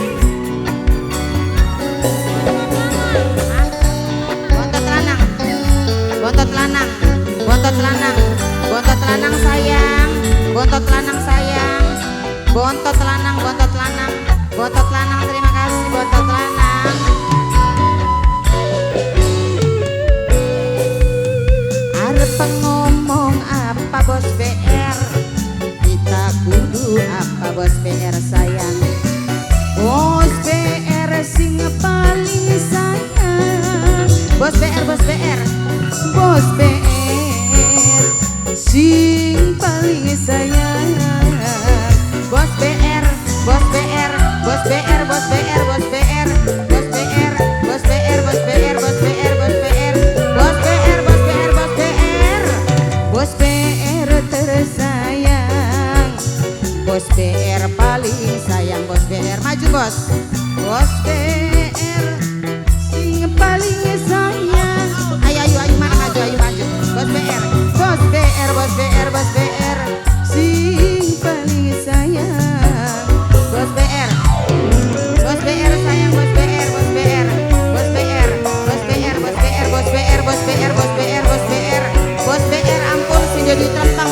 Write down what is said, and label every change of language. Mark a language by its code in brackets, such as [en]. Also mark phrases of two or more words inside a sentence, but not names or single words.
[jv] Bontot lanang, bontot lanang, bontot lanang, bontot lanang sayang, bontot lanang sayang, bontot lanang, bontot lanang, bontot lanang. [id] Terima kasih [jv] bontot lanang. Arep ngomong apa bos BR? Kita kudu apa bos BR sayang? Bos BR sing paling sayang. Bos BR, bos BR, bos BR sing paling sayang. Bos BR, bos BR, bos BR, bos BR, bos BR, bos BR, bos BR, bos BR, bos BR, bos BR, bos BR, bos BR, bos BR, bos BR tersayang. Bos BR paling sayang. Bos BR maju bos. Bos BR sing paling sayang. Ayo ayo ayo mana maju ayo maju. Bos BR, bos BR, bos BR, bos BR sing paling sayang. Bos BR, bos BR sayang. Bos BR, bos BR, bos BR, bos BR, bos BR, bos BR, bos BR, bos BR, bos BR, bos BR ampun sing jadi telentang.